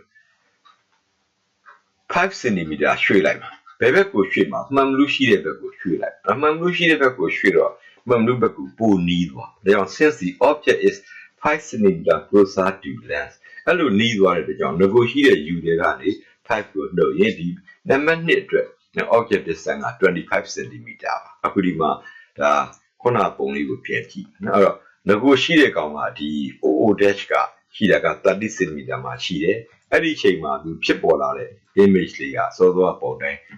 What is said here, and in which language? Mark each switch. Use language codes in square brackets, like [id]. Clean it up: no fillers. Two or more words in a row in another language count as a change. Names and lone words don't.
[my] 5 cm ရွှေ့လိုက်ပါဘယ်ဘက်ကိုရွှေ့မှာမှန်လို့ရှိတဲ့ဘက်ကိုရွှေ့လိုက်မှန်လို့ရှိတဲ့ဘက်ကိုရွှေ့တော့မှန်လို့ဘက်ကို ပိုနီးသွားဒါကြောင့် [en] since the object is 5 cm closer to lens [my] အဲ့လိုနီးသွားတဲ့ကြောင့်ငကိုရှိတဲ့ u တွေကနေ5ကိုနှုတ်ရင်ဒီနံပါတ်2အတွက် [en] object distance [my] က25 cm ပါအခုဒီမှာဒါခုနပုံလေးကိုပြန်ကြည့်နော်အဲ့တော့ငကိုရှိတဲ့ကောင်ကဒီ [en] oo dash [my] ကရှိတာက30 cm မှာရှိတယ်အဲ့ဒီချိန်မှာသူဖြစ်ပေါ်လာတဲ့ image လေးကစောစောပုံတိုင်း